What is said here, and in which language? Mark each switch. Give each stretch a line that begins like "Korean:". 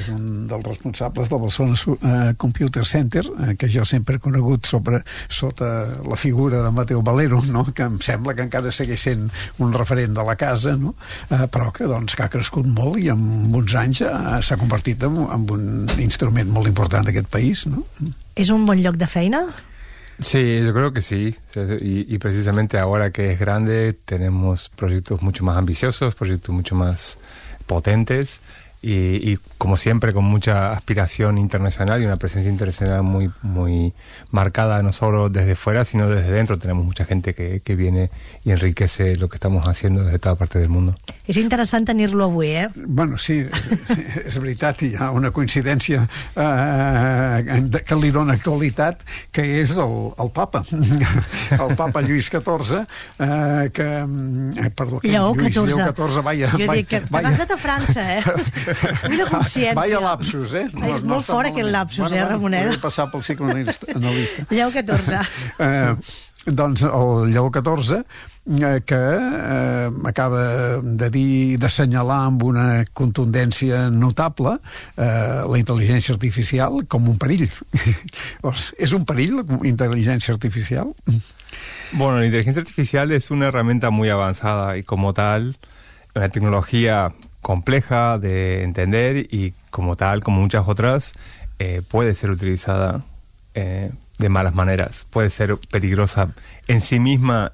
Catalan: És un dels responsables del Barcelona Computer Center, que jo sempre he conegut sota la figura de Mateu Valero, no? Que em sembla que encara segueix sent un referent de la casa, no? Però que ha crescut molt i en uns anys s'ha convertit en un instrument molt important d'aquest país, no? És un bon lloc de feina?
Spanish: Sí, yo creo que sí. Y precisamente ahora que es grande tenemos proyectos mucho más ambiciosos, proyectos mucho más potentes y como siempre con mucha aspiración internacional y una presencia internacional muy, muy marcada, no solo desde fuera sino desde dentro. Tenemos mucha gente que viene y enriquece lo que estamos haciendo desde toda parte del mundo.
Catalan: És interessant tenir-lo avui, eh? Bueno, sí, és veritat, hi ha una coincidència que li dona actualitat, que és el papa. El papa Lluís XIV, que... Perdó, que Lleó Lluís XIV. Lleó XIV, vaja... T'has anat a França, eh? Mira consciència. Vaja lapsus, eh? És molt fort aquest lapsus, Ramoneda. Vull passar pel psicoanalista. Lleó XIV. Doncs el Lleó XIV... que acaba de dir, d'assenyalar amb una contundència notable la intel·ligència artificial com un perill. És un perill la intel·ligència artificial?
Spanish: Bueno,
Catalan: la intel·ligència artificial és
Spanish: una herramienta muy avanzada y como tal, una tecnología compleja de entender y como tal, como muchas otras, puede ser utilizada de malas maneras, puede ser peligrosa en sí misma.